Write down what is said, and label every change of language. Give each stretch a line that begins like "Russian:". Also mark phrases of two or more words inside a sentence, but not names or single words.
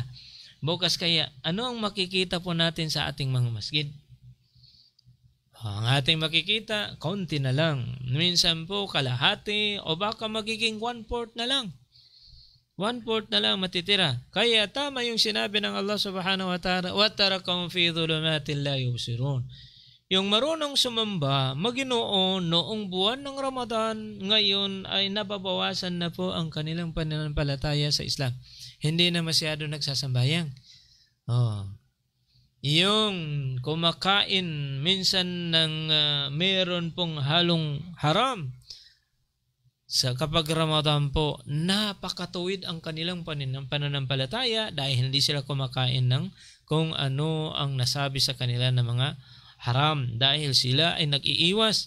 Filipino: Bukas kaya, ano ang makikita po natin sa ating mga masjid? Ang ating makikita, konti na lang. Minsan po kalahati o baka magiging 1/4 na lang. 1/4 na lang matitira. Kaya tama yung sinabi ng Allah
Arabic: سبحانه وتعالى وتركهم في ظلمات لا يبصرون.
Filipino: Yung marunong sumamba, Maginoo noong buwan ng Ramadan, ngayon ay nababawasan na po ang kanilang pananampalataya sa Islam. Hindi na masyado nagsasambayang. Yung kumakain minsan ng meron pong halong haram, sa kapag Ramadan po, napakatuwid ang kanilang pananampalataya dahil hindi sila kumakain ng kung ano ang nasabi sa kanila na mga haram dahil sila ay nag-iiwas.